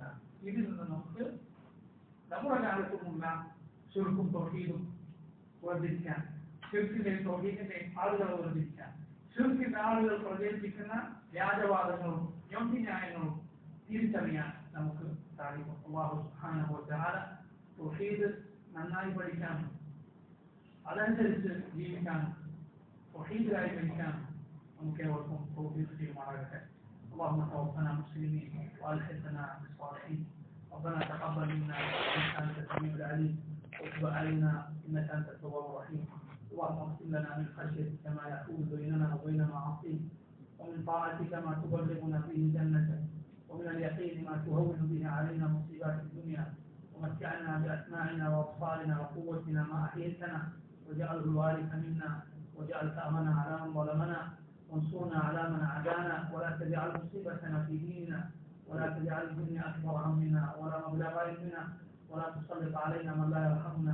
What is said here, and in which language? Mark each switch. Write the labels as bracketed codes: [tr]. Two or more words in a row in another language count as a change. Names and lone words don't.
[ml] ഇതിൽ നിന്ന് നമുക്ക് നമ്മുടെ കാലത്തുമുള്ള ശിർക്കും തൗഹീദും വേർതിരിക്കാൻ, ശിർക്കിന്റെയും തൗഹീദിന്റെയും ആളുകളെ വേർതിരിക്കാൻ, ശിർക്കിന്റെ ആളുകൾ പ്രചരിപ്പിക്കുന്ന വ്യാജവാദങ്ങളും ന്യായങ്ങളും തിരിച്ചറിയാൻ നമുക്ക് സാധിക്കും. അല്ലാഹു [ar] سبحانه و تعالى [ml] തൗഹീദ് നന്നായി പഠിക്കാനും അതനുസരിച്ച് ജീവിക്കാനും തൗഹീദിലായി പഠിക്കാനും നമുക്ക് ഏവർക്കും തൗഫീഖ് ചെയ്യുമാറാകട്ടെ. [ar] اللهم توفنا مسلمين والحقنا بالصالحين. ربنا تقبل منا انك انت السميع العليم وتب علينا انك انت التواب الرحيم. اللهم اغفر لنا من خشيتك ما يحول بيننا وبين معاصيك، ومن طاعتك ما تبلغنا به جنتك، ومن اليقين ما تهون به علينا مصيبات الدنيا، ومتعنا باسماعنا وابصارنا وقوتنا ما احييتنا، واجعله الوارث منا، واجعل ثارنا على من ظلمنا، وانصرنا على من عادانا، ولا تجعل مصيبتنا في ديننا، ولا تجعل الدنيا اكبر همنا ولا مبلغ علمنا، ولا تسلط علينا من لا يرحمنا.